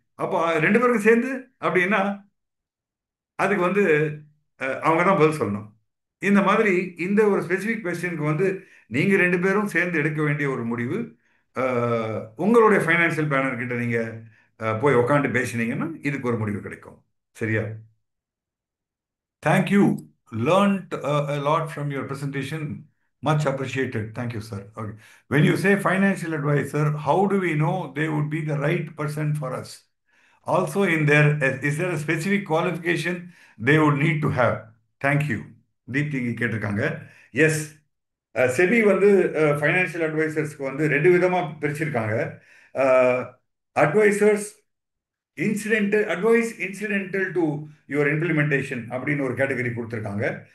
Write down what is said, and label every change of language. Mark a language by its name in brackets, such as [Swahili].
[Tamil] அப்போ 2 பேருக்கும் சேர்ந்து அப்படின்னா அதுக்கு அவங்க தான் பதில் சொல்லணும். இந்த மாதிரி இந்த ஒரு ஸ்பெசிஃபிக் கொஸ்டினுக்கு நீங்கள் 2 பேரும் சேர்ந்து எடுக்க வேண்டிய ஒரு முடிவு. உங்களுடைய ஃபைனான்சியல் பிளானர் கிட்ட நீங்கள் போய் உக்காந்து பேசினீங்கன்னா இதுக்கு ஒரு முடிவு கிடைக்கும். சரியா? Thank you. [English] Learned a lot from your presentation. Much appreciated. Thank you, sir. Okay. When you say financial advisor, how do we know they would be the right person for us? Also, is there a specific qualification they would need to have? Thank you. [Tamil] Deepti கேட்டிருக்காங்க. S, SEBI financial அட்வைசர்ஸ்க்கு 2 விதமாக பிரிச்சிருக்காங்க. [English] advisers incidental to your implementation [Tamil] அப்படின்னு ஒரு category கொடுத்துருக்காங்க.